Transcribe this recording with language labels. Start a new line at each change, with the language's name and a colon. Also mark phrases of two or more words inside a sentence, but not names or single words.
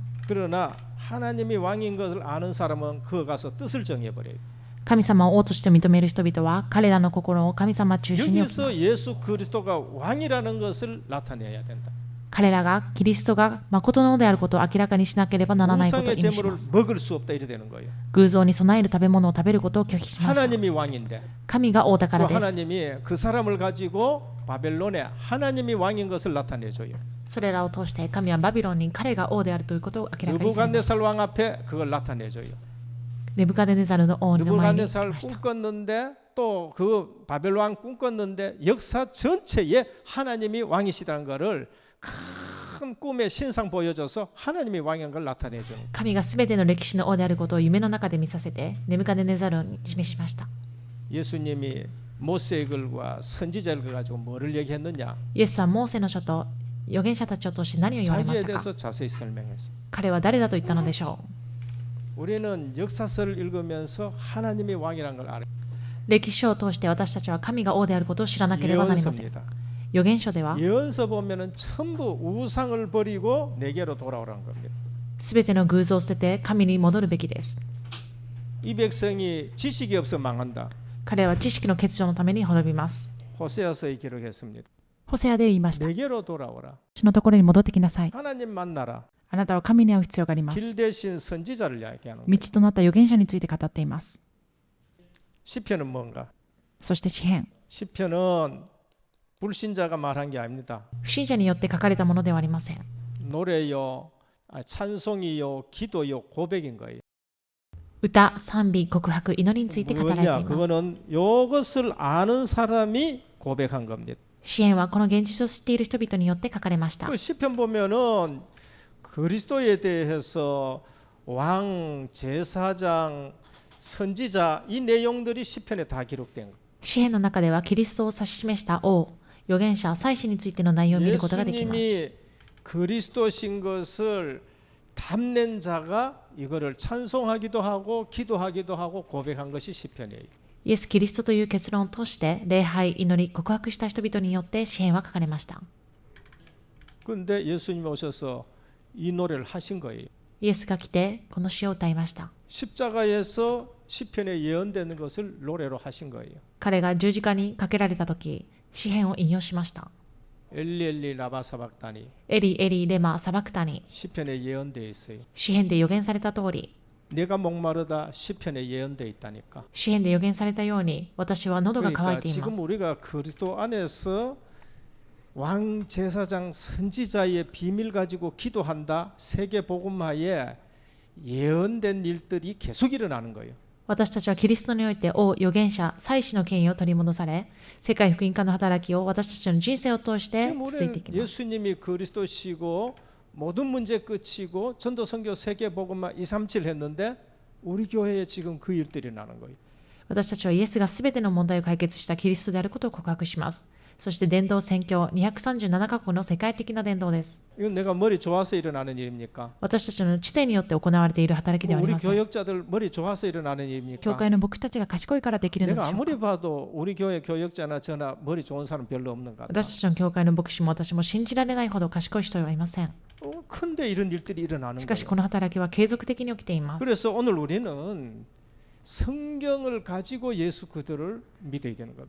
Korean: 그러나 하나님이 왕인 것을 아는 사람은 그거 가서 뜻을 정해 버려요.
Japanese: 神様を王として認める人々は彼らの心を神様中心に置きま
Korean: 여기서
Japanese: す。
Korean: 예수 그리스도가 왕이라는 것을 나타내야 된다.
Japanese: 彼らがキリストが誠の王であることを明らかにしなければならないことを
Korean: 우상의
Japanese: 意味し
Korean: 제물을
Japanese: ます。
Korean: 먹을 수 없다 이래 되는 거예요.
Japanese: 偶像に備える食べ物を食べることを拒否しました。
Korean: 하나님이 왕인데
Japanese: 神が王だか
Korean: 그
Japanese: らです。
Korean: 하나님이 그 사람을 가지고 바벨론에 하나님이 왕인 것을 나타내줘요.
Japanese: それらを通して神はバビロンに彼が王であるということを明らかにされます。
Korean: 느부갓네살 왕 앞에 그걸 나타내줘요.
Japanese: ネブカデネザルの王の前に来
Korean: 느부갓네살
Japanese: ました。
Korean: 꿈꿨는데 또 그 바벨론 왕 꿈꿨는데 역사 전체에 하나님이 왕이시다는 것을 큰 꿈의 신상 보여줘서 하나님이 왕인 걸 나타내주는 거예요.
Japanese: 神がすべての歴史の王であることを夢の中で見させてネブカデネザルに示しました。
Korean: 예수님이 모세의 글과 선지자를 글 가지고 뭐를 얘기했느냐?
Japanese: イエスはモーセの書と預言者たちを通して何を言われまし
Korean: 자기에
Japanese: たか？
Korean: 대해서 자세히 설명했어요.
Japanese: 彼は誰だと言ったのでしょう？
Korean: 우리는 역사서를 읽으면서 하나님이 왕이라는 걸 알아요.
Japanese: 歴史書を通して私たちは神が王であることを知らなければなりません。
Korean: 예언서입니다.
Japanese: 預言書では
Korean: 예언서 보면은 전부 우상을 버리고 내게로 돌아오라는 겁니다.
Japanese: すべての偶像を捨てて神に戻るべきです。
Korean: 이 백성이 지식이 없어 망한다.
Japanese: 彼は知識の欠如のために滅びます。
Korean: 호세아서에 기록했습니다.
Japanese: ホセアで言いました。
Korean: 내게로 돌아오라.
Japanese: 私のところに戻ってきなさい。
Korean: 하나님 만나라.
Japanese: あなたは神に会う必要があります。
Korean: 길 대신 선지자를 이야기하는
Japanese: 道
Korean: 거예요.
Japanese: となった預言者について語っています。
Korean: 시편은 뭔가?
Japanese: そして詩篇。
Korean: 시편은 불신자가 말한 게 아닙니다.
Japanese: 不信者によって書かれたものではありません。
Korean: 노래요, 찬송이요, 기도요, 고백인 거예요.
Japanese: 歌、賛美、告白、祈りについて語られてい
Korean: 뭐냐?
Japanese: ます。
Korean: 그거는 이것을 아는 사람이 고백한 겁니다.
Japanese: 詩篇はこの現実を知っている人々によって書かれました。
Korean: 그 시편 보면은 그리스도에 대해서 왕, 제사장, 선지자 이 내용들이 시편에 다 기록된 거예요.
Japanese: 詩篇の中ではキリストを指し示した王、預言者、祭司についての内容を見ることができます。
Korean: 예수님이 그리스도신 것을 담낸 자가 이거를 찬송하기도 하고 기도하기도 하고 고백한 것이 시편이에요.
Japanese: イエス・キリストという結論を通して礼拝、祈り、告白した人々によって詩篇は書かれました。
Korean: 그런데 예수님이 오셔서 이 노래를 하신 거예요.
Japanese: イエスが来てこの詩を歌いました。
Korean: 십자가에서 시편에 예언되는 것을 노래로 하신 거예요.
Japanese: 彼が十字架にかけられた時、詩篇を引用しました。
Aramaic: 엘리 엘리 라바 사박다니 エリ、エリ、レマ、サバクタに
Korean: 시편에 예언되어 있어요.
Japanese: 詩篇で予言された通り、
Korean: 내가 목마르다 시편에 예언되어 있다니까.
Japanese: 詩篇で予言されたように、私は喉が渇い
Korean: 그러니까
Japanese: ていま
Korean: 지금
Japanese: す。
Korean: 우리가 그리스도 안에서 왕 제사장 선지자의 비밀 가지고 기도한다. 세계 복음화에 예언된 일들이 계속 일어나는 거예요.
Japanese: 私たちはキリストにおいて王、預言者、祭司の権威を取り戻され、世界福音化の働きを私たちの人生を通して
Korean: 지금
Japanese: 続いていき
Korean: 우리는
Japanese: ます。
Korean: 예수님이 그리스도시고 모든 문제 끝이고 전도 선교 세계 복음화 237 했는데 우리 교회에 지금 그 일들이 나는 거예요.
Japanese: 私たちはイエスがすべての問題を解決したキリストであることを告白します。そして伝道宣教237カ国の世界的な伝道です。
Korean: 이건 내가 머리 좋아서 일어나는 일입니까?
Japanese: 私たちの知性によって行われている働きではあり
Korean: 우리
Japanese: ません。
Korean: 교역자들 머리 좋아서 일어나는
Japanese: 教
Korean: 일입니까?
Japanese: 会の僕たちが賢いからできるのでし
Korean: 내가
Japanese: ょう
Korean: 아무리
Japanese: か。
Korean: 봐도 우리 교회 교역자나 저나 머리 좋은 사람 별로 없는 것 같아.
Japanese: 私たちの教会の牧師も私も信じられないほど賢い人はいません。
Korean: 근데 이런 일들이 일어나는
Japanese: しかし
Korean: 거예요.
Japanese: この働きは継続的に起きています。
Korean: 그래서 오늘 우리는 성경을 가지고 예수 그들을 믿어야 되는 겁니다.